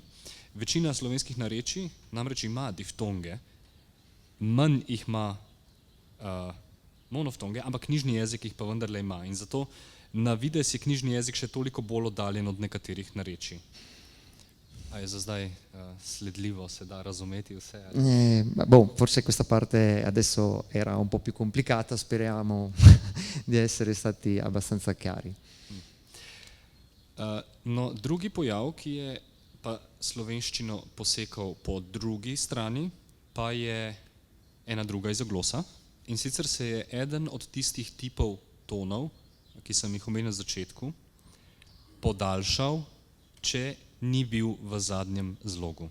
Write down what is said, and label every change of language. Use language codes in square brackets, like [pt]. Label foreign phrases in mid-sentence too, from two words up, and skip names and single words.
[sl] Večina slovenskih narečij namreč ima diftonge, manj jih ima monoftonge, ampak knjižni jezik jih pa vendarle ima. In zato na videz je knjižni jezik še toliko bolj oddaljen od nekaterih narečij. A je za zdaj sledljivo, se da razumeti vse? [it] Forse questa parte adesso era un po' più complicata, speriamo di essere stati abbastanza chiari. [sl] No, drugi pojav, ki je pa slovenščino posekal po drugi strani, pa je ena druga izoglosa. In sicer se je eden od tistih tipov tonov, ki sem jih omenil na začetku, podaljšal, če ni bil v zadnjem zlogu.